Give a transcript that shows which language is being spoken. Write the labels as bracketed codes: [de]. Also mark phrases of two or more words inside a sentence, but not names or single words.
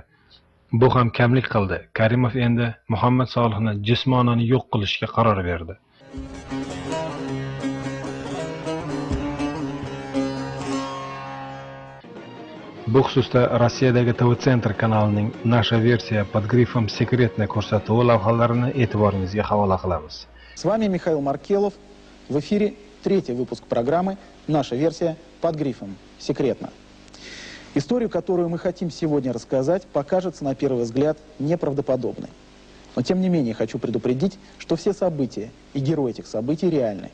[uz] Bu ham kamlik qildi. Karimov endi Muhammad Solihni jismonan yo'q qilishga qaror berdi. Bu xususda Rossiyadagi TV-Center kanalining Nasha versiya под грифом Секретно ko'rsatuvi lavhalarini e'tiboringizga havola qilamiz. [ru] С вами Михаил Маркелов. В эфире третий выпуск программы «Наша версия» под грифом «Секретно». Историю, которую мы хотим сегодня рассказать, покажется на первый взгляд неправдоподобной. Но тем не менее хочу предупредить, что все события и герои этих событий реальны.